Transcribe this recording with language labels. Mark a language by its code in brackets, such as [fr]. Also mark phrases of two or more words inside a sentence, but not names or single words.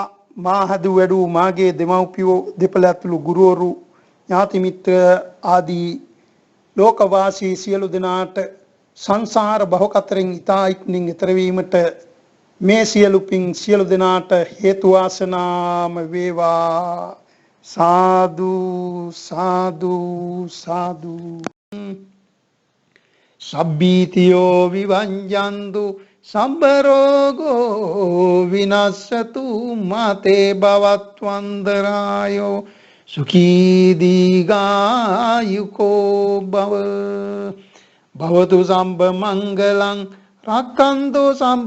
[si] මා හදු වැඩු මාගේ දෙමව්පියෝ දෙපළ ඇතුළු ගුරුවරු ඥාති මිත්‍ර ආදී ලෝකවාසී සියලු දෙනාට සංසාර භව කතරෙන් ඉතා ඉක්මනින් ඈතර වීමට මේ සියලු පින් සියලු දෙනාට හේතු වාසනාම වේවා. සාදු සාදු සාදු. [pi] සබ්බීතියෝ විවංජන්තු සම්බ රෝගෝ විනස්සතු මාතේ භවත්වන්දරායෝ සුඛී දීඝායුකෝ භව භවතු සම්බ මංගලං රක්ඛන්තු